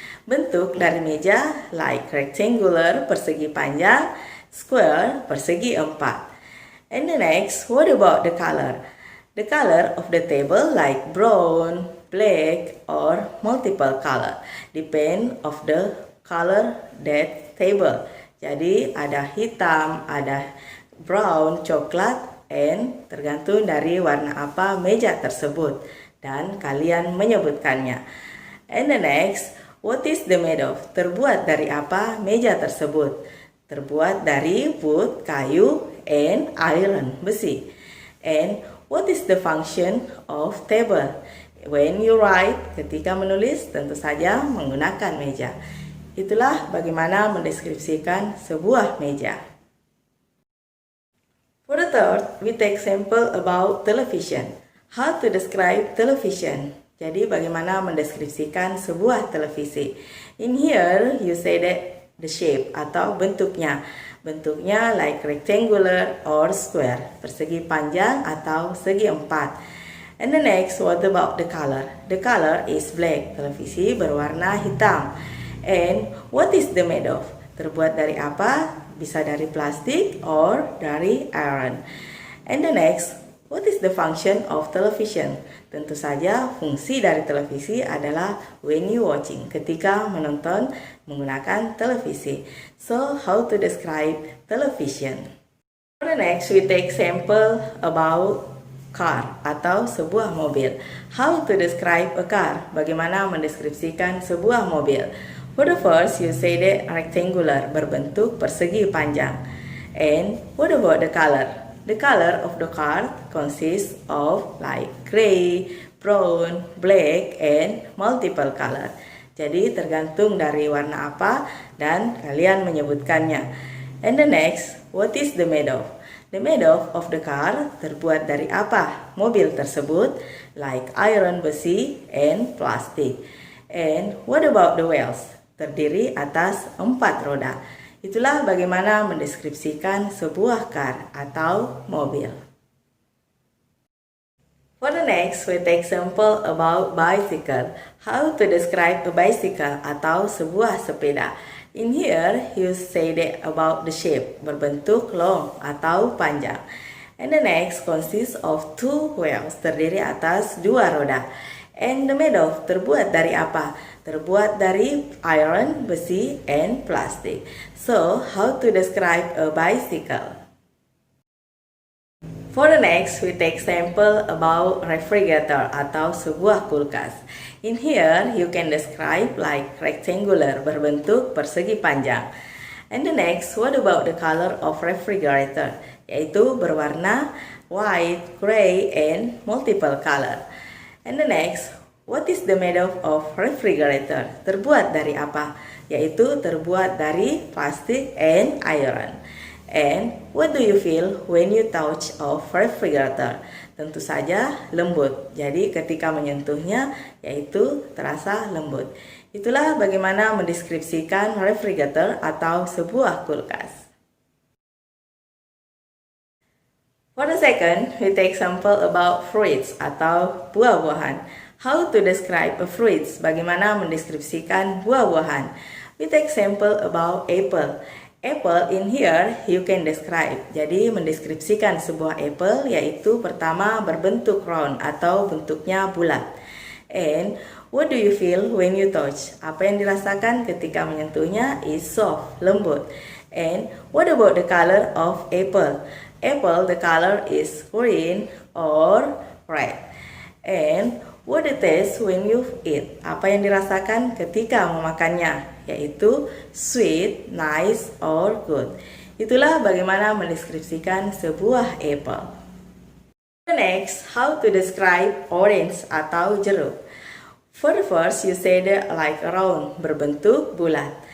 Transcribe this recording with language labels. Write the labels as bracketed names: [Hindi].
[Indonesian] Bentuk dari meja [English] like rectangular, [Indonesian] persegi panjang, square, persegi 4. [English] And the next, what about the color? The color of the table like brown, black, or multiple color. Depend of the color that table. [Indonesian] Jadi ada hitam, ada brown, coklat, and tergantung dari warna apa meja tersebut dan kalian menyebutkannya. [English] And the next, what is the made of? [Indonesian] Terbuat dari apa meja tersebut? Terbuat dari wood, kayu, and iron, besi. [English] And what is the function of table? When you write, [Indonesian] ketika menulis tentu saja menggunakan meja. Itulah bagaimana mendeskripsikan sebuah meja. [English] For the third, we take example about television. How to describe television? [Indonesian] Jadi bagaimana mendeskripsikan sebuah televisi. [English] In here, you say that the shape [Indonesian] atau bentuknya. Bentuknya [English] like rectangular or square. [Indonesian] Persegi panjang atau segi 4. [English] And the next, what about the color? The color is black. [Indonesian] Televisi berwarna hitam. [English] And what is the made of? [Indonesian] Terbuat dari apa? Bisa dari plastik or dari iron. [English] And the next, what is the function of television? [Indonesian] Tentu saja fungsi dari televisi adalah [English] when you watching, [Indonesian] ketika menonton menggunakan televisi. [English] So, how to describe television? For the next, we take example about car [Indonesian] atau sebuah mobil. [English] How to describe a car? [Indonesian] Bagaimana mendeskripsikan sebuah mobil? [English] For the first, you say that rectangular, [Indonesian] berbentuk persegi panjang. [English] And what about the color? The color of the car consists of like gray, brown, black, and multiple color. [Indonesian] Jadi tergantung dari warna apa dan kalian menyebutkannya. [English] And the next, what is the made of? The made of the car, [Indonesian] terbuat dari apa? Mobil tersebut, like iron, besi, and plastic. [English] And what about the wheels? [Indonesian] Terdiri atas 4 roda. Itulah bagaimana mendeskripsikan sebuah car atau mobil. [English] For the next, we take example about bicycle. How to describe a bicycle [Indonesian] atau sebuah sepeda. [English] In here, you say that about the shape, berbentuk long [Indonesian] atau panjang. [English] And the next consists of 2 wheels, [Indonesian] terdiri atas 2 roda. [English] And the made of, [Indonesian] terbuat dari apa? Terbuat dari iron, besi, and plastic. [English] So, how to describe a bicycle? For the next, we take example about refrigerator [Indonesian] atau sebuah kulkas. [English] In here, you can describe like rectangular, [Indonesian] berbentuk persegi panjang. [English] And the next, what about the color of refrigerator? [Indonesian] Yaitu berwarna [English] white, gray, and multiple color. And the next, what is the made of refrigerator? [Indonesian] Terbuat dari apa? Yaitu terbuat dari plastik and iron. [English] And what do you feel when you touch of refrigerator? [Indonesian] Tentu saja lembut. Jadi ketika menyentuhnya yaitu terasa lembut. Itulah bagaimana mendeskripsikan refrigerator atau sebuah kulkas. [English] For the second, we take example about fruits [Indonesian] atau buah-buahan. [English] How to describe a fruits? [Indonesian] Bagaimana mendeskripsikan buah-buahan? [English] We take example about apple. Apple in here you can describe. [Indonesian] Jadi mendeskripsikan sebuah apple yaitu pertama berbentuk round atau bentuknya bulat. [English] And what do you feel when you touch? [Indonesian] Apa yang dirasakan ketika menyentuhnya [English] is soft, [Indonesian] lembut. [English] And what about the color of apple? Apple, the color is green or red. And what it taste when you eat? [Indonesian] Apa yang dirasakan ketika memakannya? [English] Yaitu sweet, nice, or good. [Indonesian] Itulah bagaimana mendeskripsikan sebuah apple. [English] The next, how to describe orange [Indonesian] atau jeruk. [English] For the first, you say that like round, [Indonesian] berbentuk bulat.